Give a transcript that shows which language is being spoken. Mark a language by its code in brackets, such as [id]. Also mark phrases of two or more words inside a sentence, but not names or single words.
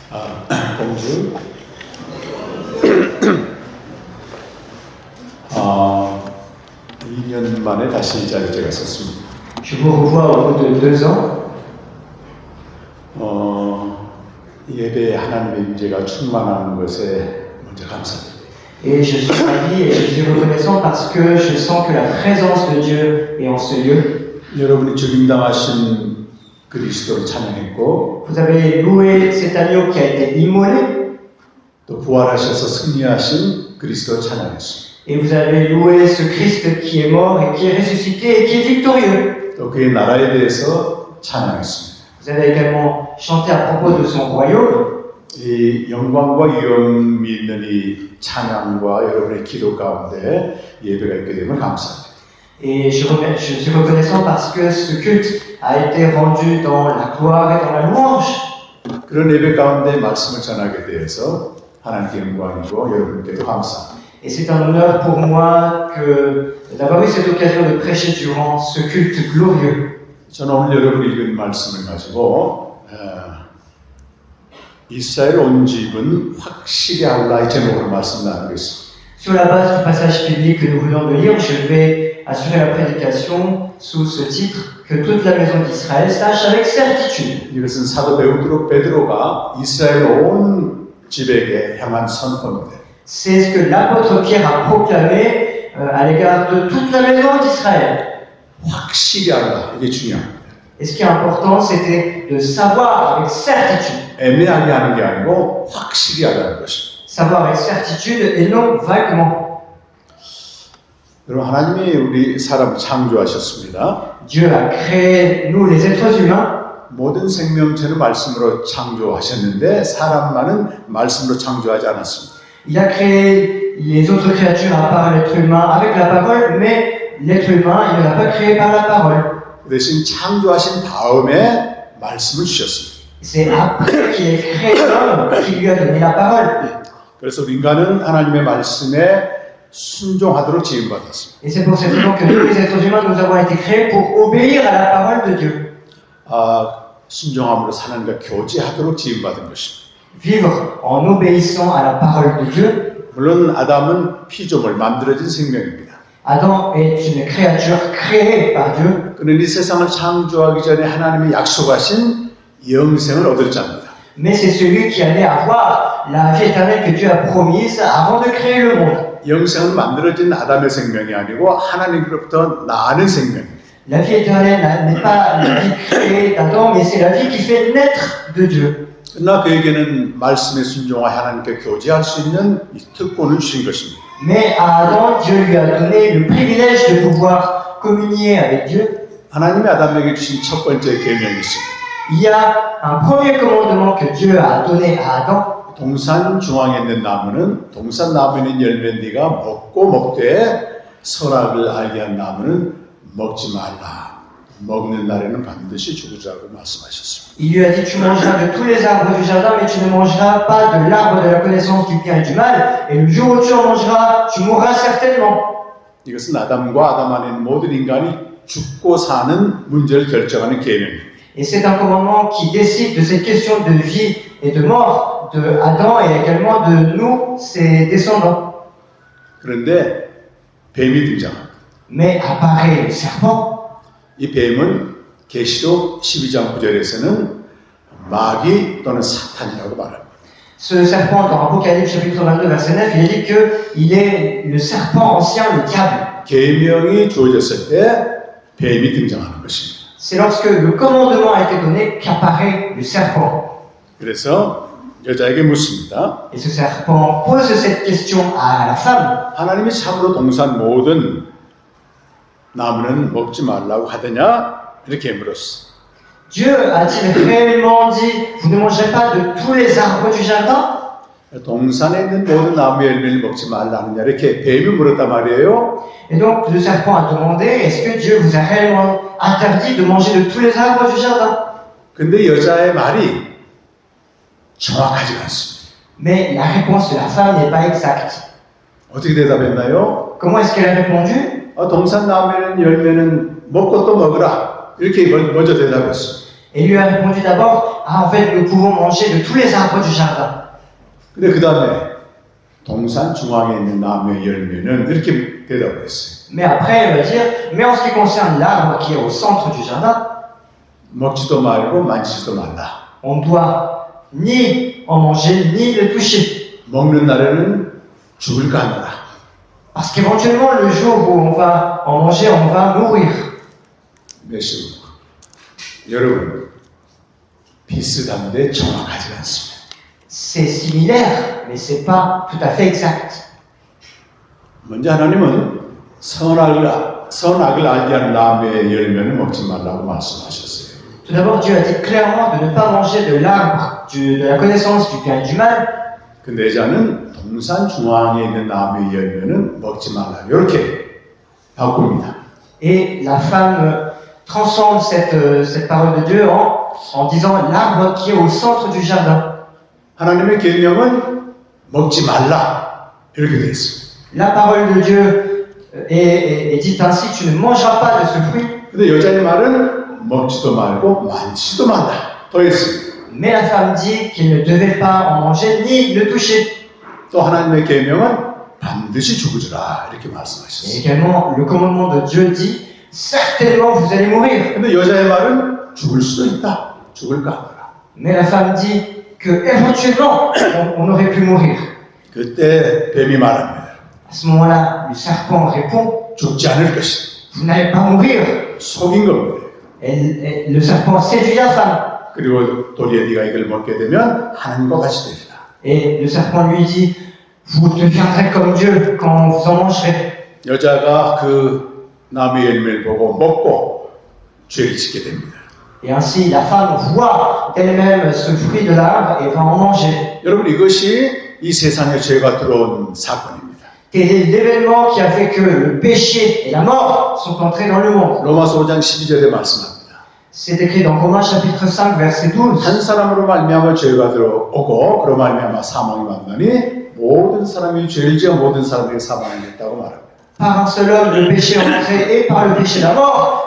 [ko] 공주 2년 만에 다시 이 자리에 제가 섰습니다. [fr] Je vous revois au bout de 2 ans. [ko] 예배에 하나님의 임재가 충만하는 것에 먼저 감사드립니다. [fr] Et je suis ravi et je suis reconnaissant parce que je sens que la présence de Dieu est en ce lieu. [ko] 여러분이 죽임당하신 그리스도를 찬양했고, [fr] Vous avez loué cet agneau qui a été immolé [ko] 또 부활하셔서 승리하신 그리스도를 찬양했습니다. [fr] et vous avez loué ce Christ qui est mort et qui est ressuscité et qui est victorieux. [ko] 또 그의 나라에 대해서 찬양했습니다. [fr] Vous avez également chanté à propos de son royaume. [ko] 이 영광과 위엄이 있는 이 찬양과 여러분의 기도 가운데 예배가 있게 되면 감사합니다. [fr] Et je suis reconnaissant parce que ce culte a été rendu dans la gloire et dans la louange. [ko] 그런 예배 가운데 말씀을 전하게 되어서 하나님께 영광이고 여러분께도 감사합니다. [fr] Et c'est un honneur pour moi d'avoir eu cette occasion de prêcher durant ce culte glorieux. [ko] 저는 오늘 여러분이 읽은 말씀을 가지고 이스라엘 온 집은 확실히 알라의 제목으로 말씀 나누겠습니다. [fr] Sur la base du passage biblique que nous venons de lire, je vais assurer la prédication sous ce titre, que toute la maison d'Israël sache avec certitude. [ko] 이것은 사도 베드로가 이스라엘 온 집에게 향한 선포입니다. [fr] C'est ce que l'apôtre Pierre a proclamé à l'égard de toute la maison d'Israël. [ko] 확실히 알라, 이게 중요합니다. [fr] Et ce qui est important, c'était de savoir avec certitude. [ko] 애매하게 하는 게 아니고 확실히 알라는 것입니다. [fr] Savoir avec certitude et non vaguement. [ko] 여러분, 하나님이 우리 사람을 창조하셨습니다. [fr] Dieu a créé nous les êtres humains. [ko] 모든 생명체는 말씀으로 창조하셨는데 사람만은 말씀으로 창조하지 않았습니다. [fr] Il a créé les autres créatures à part l'être humain avec la parole, mais l'être humain, il ne l'a pas créé par la parole. [ko] 그 대신 창조하신 다음에 말씀을 주셨습니다. [fr] C'est après qu'il ait créé l'homme qu'il lui a donné la parole. [ko] 그래서 우리 인간은 하나님의 말씀에 순종하도록 지음받았습니다. [fr] Et c'est pour cette raison que nous, les êtres humains, nous avons été créés pour obéir à la parole de Dieu. [ko] 순종함으로 하나님과 교제하도록 지음받은 것입니다. [fr] Vivre en obéissant à la parole de Dieu. [ko] 물론 아담은 피조물, 만들어진 생명입니다. [fr] Adam est une créature créée par Dieu. [ko] 그는 이 세상을 창조하기 전에 하나님이 약속하신 영생을 얻을 자입니다. [fr] Mais c'est celui qui allait avoir la vie éternelle que Dieu a promise avant de créer le monde. [ko] 영생은 만들어진 아담의 생명이 아니고 하나님으로부터 나는 생명입니다. [fr] La vie éternelle n'est pas la vie créée d'Adam, mais c'est la vie qui fait naître de Dieu. [ko] 그러나 그에게는 말씀에 순종하여 하나님께 교제할 수 있는 이 특권을 주신 것입니다. [fr] Mais à Adam, Dieu lui a donné le privilège de pouvoir communier avec Dieu. [ko] 하나님이 아담에게 주신 첫 번째 계명이 있습니다. [fr] Il y a un premier commandement que Dieu a donné à Adam. [ko] 동산 중앙에 있는 나무는 동산 나무에 있는 열매 네가 먹되 선악을 알게 한 나무는 먹지 말라. 먹는 날에는 반드시 죽으라고 말씀하셨습니다. [fr] Il lui a dit, tu mangeras de tous les arbres du jardin, mais tu ne mangeras pas de l'arbre de la connaissance du bien et du mal. Et le jour où tu en mangeras, tu mourras certainement. [ko] 이것은 아담과 아담 안에 있는 모든 인간이 죽고 사는 문제를 결정하는 계명입니다. [fr] Et c'est un commandement qui décide de cette question de vie et de mort de Adam et également de nous, ses descendants. [ko] 그런데 뱀이 등장합니다. [fr] Mais apparaît le serpent. [ko] 이 뱀은 계시록 12장 9절에서는 마귀 또는 사탄이라고 말합니다. [fr] Ce serpent, dans Apocalypse chapitre 22, verset 9, il est dit qu'il est le serpent ancien, le diable. [ko] 계명이 주어졌을 때 뱀이 등장하는 것입니다. [fr] C'est lorsque le commandement a été donné qu'apparaît le serpent. [ko] 그래서 여자에게 묻습니다. [fr] Et ce serpent pose cette question à la femme. [ko] 하나님이 참으로 동산 모든 나무는 먹지 말라고 하더냐? 이렇게 물었어. [fr] Dieu a-t-il réellement dit, vous ne mangerez pas de tous les arbres du jardin? [ko] 동산에 있는 모든 나무 열매를 먹지 말라느냐 이렇게 뱀이 물었단 말이에요. [fr] Et donc le serpent a demandé, est-ce que Dieu vous a réellement interdit de manger de tous les arbres du jardin? [ko] 근데 여자의 말이 정확하지 않습니다. [fr] Mais la réponse de la femme n'est pas exacte. [ko] 어떻게 대답했나요? [fr] Comment est-ce qu'elle a répondu? [ko] 동산 나무에 있는 열매는 먹고 또 먹으라 이렇게 먼저 대답했어. [fr] Et lui a répondu d'abord, ah en fait nous pouvons manger de tous les arbres du jardin. [ko] 근데 그 다음에 동산 중앙에 있는 나무의 열매는 이렇게 대답을 했어요. [fr] Mais après elle va dire, mais en ce qui concerne l'arbre qui est au centre du jardin, [ko] 먹지도 말고 만지지도 말라. [fr] on ne doit ni en manger ni le toucher. [ko] 먹는 날에는 죽을까 하노라. [fr] Parce qu'éventuellement le jour où on va en manger, on va mourir. [ko] 메시고 여러분 비슷한데 정확하지 않습니다. [fr] C'est similaire, mais c'est pas tout à fait exact. [ko] 먼저 하나님은 선악을 알게 하는 나무의 열매는 먹지 말라고 말씀하셨어요. [fr] Tout d'abord, Dieu a dit clairement de ne pas manger de l'arbre de la connaissance du bien et du mal. [ko] 그 내자는 동산 중앙에 있는 나무의 열매는 먹지 말라. 이렇게 바꿉니다. [fr] Et la femme transforme cette parole de Dieu en disant l'arbre qui est au centre du jardin. [ko] 하나님의 계명은 먹지 말라. 이렇게 되어 있습니다. [fr] La parole de Dieu est dite ainsi, tu ne mangeras pas de ce fruit. [ko] 근데 여자의 말은 먹지도 말고 만지지도 말라. 더 있습니다. [fr] Mais la femme dit qu'il ne devait pas en manger ni le toucher. [ko] 또 하나님의 계명은 반드시 죽으리라. 이렇게 [fr] Et [ko] 말씀하셨어요. [fr] également, le commandement de Dieu dit, certainement vous allez mourir. [ko] 근데 여자의 말은 죽을 수도 있다. 죽을까 하더라. [fr] Mais la femme dit que éventuellement on aurait pu mourir. [ko] 그때 뱀이 말합니다. [fr] À ce moment-là, le serpent répond, [ko] 죽지 않을 것이다. [fr] vous n'allez pas mourir. [ko] 속인 겁니다. [fr] Le serpent séduit la femme. [ko] 그리고 도리에 네가 이걸 먹게 되면 하나님과 같이 되리라. [fr] Et le serpent lui dit, vous deviendrez comme Dieu quand vous en mangerez. [ko] 여자가 그 나무의 열매를 보고 먹고 죄를 짓게 됩니다. [fr] Et ainsi, la femme voit d'elle-même ce fruit de l'arbre et va en manger. [ko] 여러분 이것이 이 세상에 죄가 들어온 사건입니다. [fr] Quel est l'événement qui a fait que le péché et la mort sont entrés dans le monde? [ko] 로마서 5장 12절에 말씀합니다. [fr] C'est écrit dans Romains chapitre 5 verset 12. [ko] 한 사람으로 말미암아 죄가 들어오고 그로 말미암아 사망이 왔나니 모든 사람이 죄를 지어 모든 사람에게 사망이 있다고 말합니다. [fr] Par un seul homme, le péché est entré et par le péché la mort.